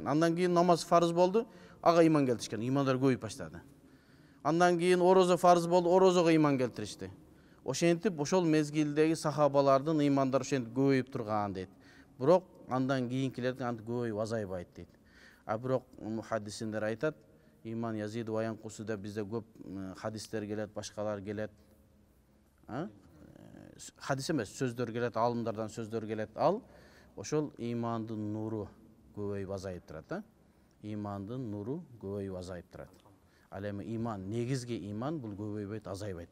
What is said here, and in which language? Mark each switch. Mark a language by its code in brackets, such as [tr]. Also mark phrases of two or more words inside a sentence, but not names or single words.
[ky] Андан кийин намаз фарыз болду, ага иман келтиришкен, имандар көбөйүп баштады. Андан кийин орозо фарыз болду, орозого иман келтиришти. Ошентип ошол мезгилдеги сахабалардын имандары ошентип көбөйүп турган дейт. Бирок андан кийинкилердин антип көбөйүп азайбайт дейт. Бирок мухаддисиндер айтат, [ar] إيمان يزيد وينقص [ky] деп бизде көп хадистер келет, башкалар келет. Хадис эмес, сөздөр келет, алымдардан сөздөр келет. Ал ошол имандын нуру көбөйүп азайып турат, имандын нуру көбөйүп азайып турат. Ал эми иман, негизги иман бул көбөйбөйт, азайбайт.